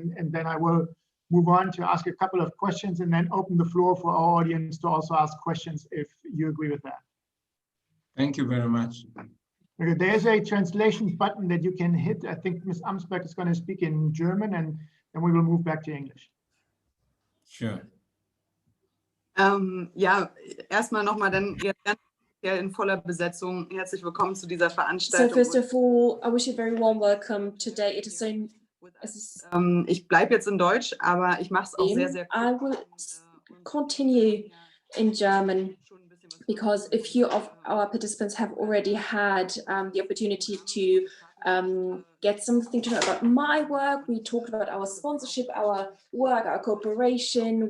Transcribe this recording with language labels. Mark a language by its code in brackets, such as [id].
[en] And then I will move on to ask a couple of questions and then open the floor for our audience to also ask questions if you agree with that. Thank you very much. Okay, there's a translation button that you can hit. I think Ms. Amsberg is going to speak in German and then we will move back to English. Sure. [de] Ja, erstmal nochmal dann in voller Besetzung. Herzlich willkommen zu dieser Veranstaltung. [en] So first of all, I wish you a very warm welcome today. It is so. [de] Ich bleibe jetzt in Deutsch, aber ich mache es auch sehr, sehr [en] I will continue in German because a few of our participants have already had the opportunity to get something to know about my work. We talked about our sponsorship, our work, our cooperation.